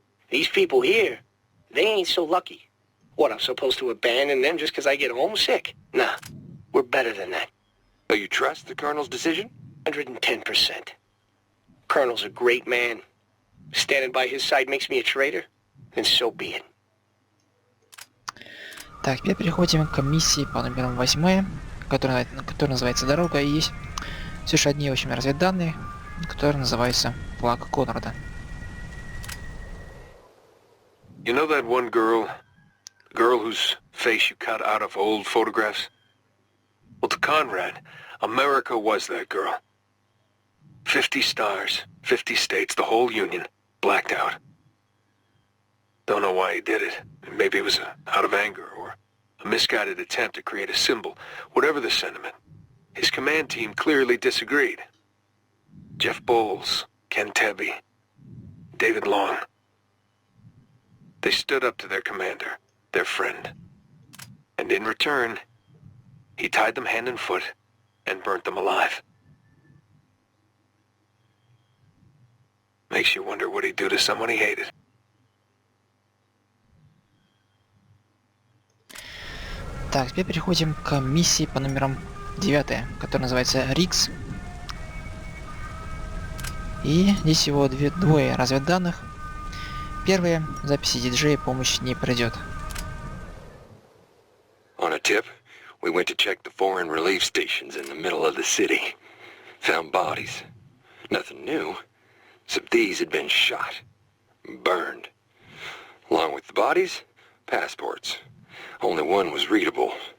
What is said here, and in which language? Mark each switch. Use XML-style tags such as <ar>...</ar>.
<en>These people here, they ain't so lucky. What, I'm supposed to abandon them just because I get homesick? Nah, we're better than that. So you trust the Colonel's decision? 110%. Colonel's a great man. Standing by his side makes me a traitor, then so be it.</en> <ru>Так, теперь переходим к миссии по номерам 8, которая называется «Дорога», и есть все же одни, в общем, разведданные, которые называются «Флаг Конрада».</ru> <en>You know that one girl? The girl whose face you cut out of old photographs? Well, to Conrad, America was that girl. 50 stars, 50 states, the whole Union, blacked out. Don't know why he did it. Maybe it was out of anger or a misguided attempt to create a symbol. Whatever the sentiment, his command team clearly disagreed. Jeff Bowles, Ken Tebby, David Long. They stood up to their commander, their friend. And in return, he tied them hand and foot and burnt them alive. Makes you wonder what he'd do to someone he hated.</en> <ru>Так, теперь переходим к миссии по номерам 9, которая называется Рикс. И здесь всего двое разведданных. Первая, записи диджея, помощь не пройдет.</ru> <en>On a tip, we went to check the foreign relief stations in the middle of the city. Found bodies. Nothing new, except these had been shot. Burned. Along with the bodies, passports. Only one was readable.</en>